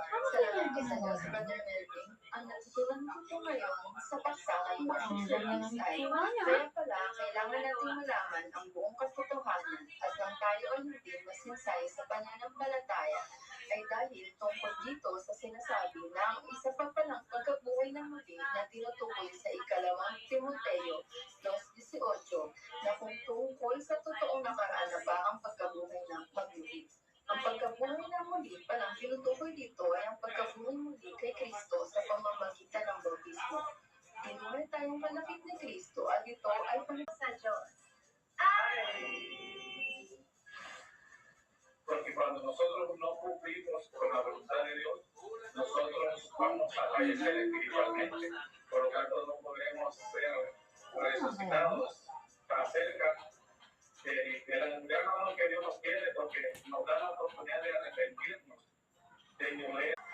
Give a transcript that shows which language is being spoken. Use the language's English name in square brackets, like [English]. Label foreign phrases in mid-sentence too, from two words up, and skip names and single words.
[Filipino] Salamat sa Diyos, Brother Melvin. Ang natutunan ko po ngayon sa paksa ngayong [English] worship service [Filipino] ay kaya pala kailangan natin malaman ang buong katotohanan at nang tayo ay hindi masinsay sa pananampalataya ay dahil tungkol dito sa sinasabi na ang isa pa palang pagkabuhay ng muli na tinutukoy sa ikalawang Timoteo 2:18 na kung tungkol sa totoong nakaraan na ba ang pagkabuhay ng magmuli. Ang pagkabuhay ng muli palang tinutukoy dito ay ang pagkabuhay muli kay Kristo sa pamamagitan ng bautismo. Tinuhay tayong malapit ni Kristo at ito ay sa Diyos. [Spanish] Porque cuando nosotros no cumplimos con la voluntad de Dios, nosotros vamos a fallecer espiritualmente. Por lo tanto, no podemos ser resucitados acerca del gran amor que Dios nos quiere, porque nos da la oportunidad de arrepentirnos, de volver.